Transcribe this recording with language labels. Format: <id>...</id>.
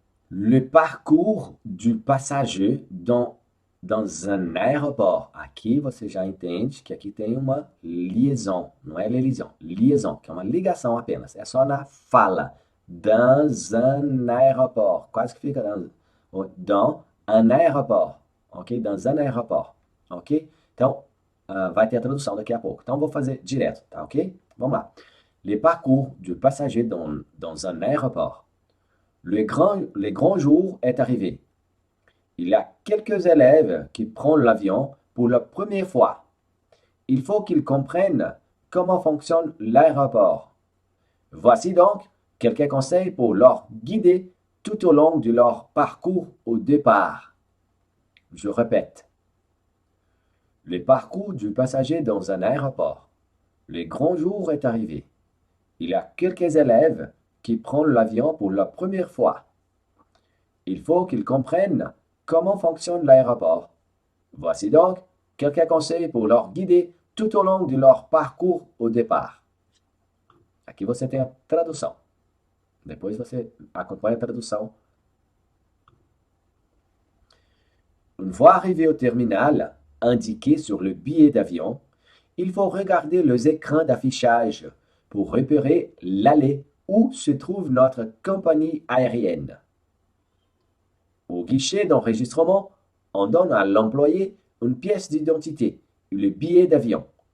<fr>Le parcours du passager dans un aéroport.</fr> <pt>Aqui você já entende que aqui tem uma liaison, não é liaison, liaison, que é uma ligação apenas. É só na fala.</pt> <fr>Dans un aéroport.</fr> <pt>Quase que fica</pt> <fr>dans un aéroport. Ok? Dans un aéroport. Ok?</fr> <pt>Então, vai ter a tradução daqui a pouco. Então, vou fazer direto, tá ok? Vamos lá.</pt> <fr>Le parcours du passager dans un aéroport. Le grand jour est arrivé. Il y a quelques élèves qui prennent l'avion pour la première fois. Il faut qu'ils comprennent comment fonctionne l'aéroport. Voici donc quelques conseils pour leur guider tout au long de leur parcours au départ. Je répète. Le parcours du passager dans un aéroport. Le grand jour est arrivé. Il y a quelques élèves qui prennent l'avion pour la première fois. Il faut qu'ils comprennent comment fonctionne l'aéroport. Voici donc quelques conseils pour leur guider tout au long de leur parcours au départ.</fr> <pt>Aqui você tem a tradução. Depois você acompanha a tradução.</pt> <fr>Une fois arrivé au terminal, indiqué sur le billet d'avion, il faut regarder les écrans d'affichage pour repérer l'allée où se trouve notre compagnie aérienne. Au guichet d'enregistrement, on donne à l'employé une pièce d'identité et le billet d'avion.</fr>